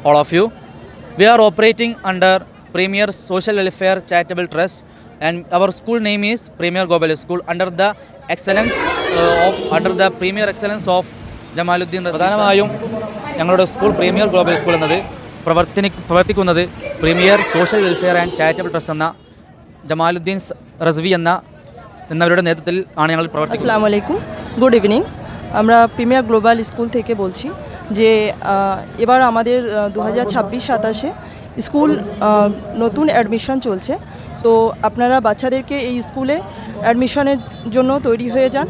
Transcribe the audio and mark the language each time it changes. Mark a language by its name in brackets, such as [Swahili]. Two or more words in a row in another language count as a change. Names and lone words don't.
[English] all of you. We are operating under Premier Social Welfare Charitable Trust, and our school name is Premier Global School under the Premier Excellence of Jamaluddin Razvi. [Malayalam] പ്രധാനമായും ഞങ്ങളുടെ സ്കൂൾ പ്രീമിയർ ഗ്ലോബൽ സ്കൂൾ എന്നത് പ്രവർത്തിക്കുന്നത് പ്രീമിയർ സോഷ്യൽ വെൽഫെയർ ആൻഡ് ചാരിറ്റബിൾ ട്രസ്റ്റ് എന്ന ജമാലുദ്ദീൻ റസ്വി എന്നവരുടെ നേതൃത്വത്തിൽ ആണ് ഞങ്ങൾ പ്രവർത്തിക്കുന്നത്. [Arabic] السلام عليكم, [English] good evening. [Bangla] আমরা প্রিমিয়ার গ্লোবাল স্কুল থেকে বলছি যে এবার আমাদের 2026-27 স্কুল নতুন অ্যাডমিশন চলছে। তো আপনারা বাচ্চাদেরকে এই স্কুলে অ্যাডমিশনের জন্য তৈরি হয়ে যান।